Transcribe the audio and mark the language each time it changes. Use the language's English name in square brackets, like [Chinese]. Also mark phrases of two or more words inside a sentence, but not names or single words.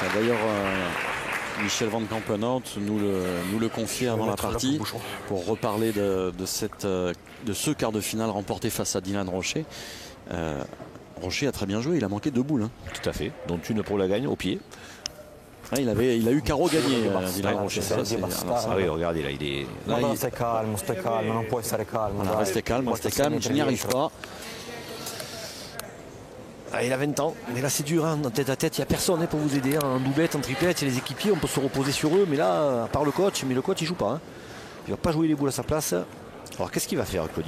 [French] D'ailleurs, Michel Van Campenhout nous le confiait avant la partie pour reparler de ce quart de finale remporté face à Dylan Rocher. Rocher a très bien joué, il a manqué 2 boules. Hein. Tout à fait, dont une pour la gagne au pied. Ouais, il a eu carreau gagné, Dylan Rocher. Oui, regardez là, il est. [Italian] Stai calmo, non puoi stare calmo. [French] Restez calme, je n'y arrive pas. Ah, il a 20 ans, mais là c'est dur, hein, en tête à tête, il n'y a personne pour vous aider, en doublette, en triplette, il y a les équipiers, on peut se reposer sur eux, mais là, à part le coach, mais le coach il joue pas. Hein. Il va pas jouer les boules à sa place. Alors qu'est-ce qu'il va faire, Claudie?